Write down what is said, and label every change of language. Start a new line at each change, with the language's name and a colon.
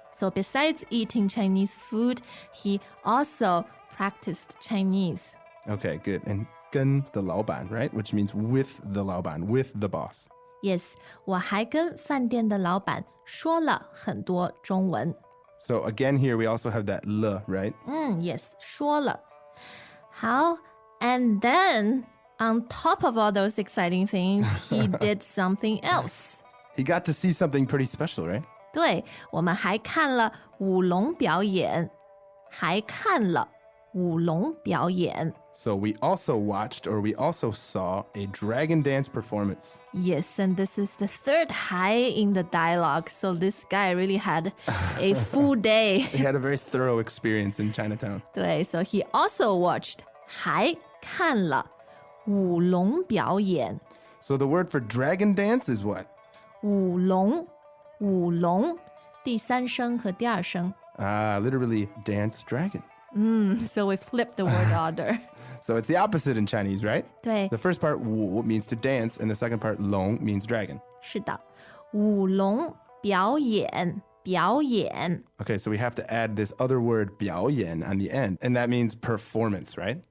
English: So besides eating Chinese food, he also practiced Chinese. Okay, good. And 跟 the 老板, right? Which means with the 老板, with the boss.
Chinese: Yes, 我还跟饭店的老板说了很多中文。
English: So again here, we also have that 了, right?
Chinese: Yes, 说了。
English: 好 and then on top of all those exciting things, he did something else. He got to see something pretty special, right?
Chinese: 对，我们还看了舞龙表演，还看了舞龙表演。
English: So we also watched or we also saw a dragon dance performance. Yes, and this is the third high in the dialogue. So this guy really had a full day. He had a very thorough experience in Chinatown. 对 so he also watched
Chinese: 还看了舞龙表演。
English: So the word for dragon dance is what?
Chinese: 舞龙，舞龙，第三声和第二声。
English: Literally dance dragon. So we flipped the word order. So it's the opposite in Chinese, right?
Chinese: 对，
English: The first part 舞 means to dance, and the second part 龙 means dragon.
Chinese: 是的，舞龙表演，表演。
English: Okay, so we have to add this other word 表演 on the end, and that means performance, right?